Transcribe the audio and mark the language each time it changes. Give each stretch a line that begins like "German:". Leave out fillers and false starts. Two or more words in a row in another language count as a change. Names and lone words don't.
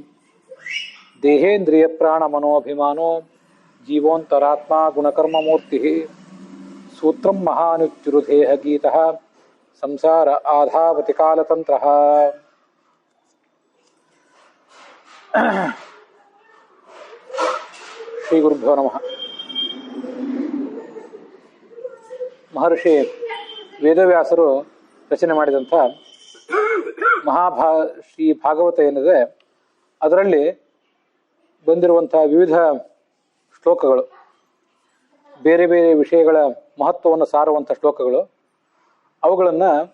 Sanskrit: देहेन्द्रियप्राणमनोभिमानो जीवोऽन्तरात्मा गुणकर्ममूर्तिः सूत्रं महानुच्युरुदेह गीतः संसार आधावति कालतन्त्रः। श्री गुरुभ्यो नमः.
Kannada: ಮಹರ್ಷಿ ವೇದವ್ಯಾಸರು ರಚನೆ ಮಾಡಿದಂಥ ಶ್ರೀ ಭಾಗವತ ಏನಿದೆ ಅದರಲ್ಲಿ ಬಂದಿರುವಂಥ ವಿವಿಧ ಶ್ಲೋಕಗಳು, ಬೇರೆ ಬೇರೆ ವಿಷಯಗಳ ಮಹತ್ವವನ್ನು ಸಾರುವಂಥ ಶ್ಲೋಕಗಳು, ಅವುಗಳನ್ನು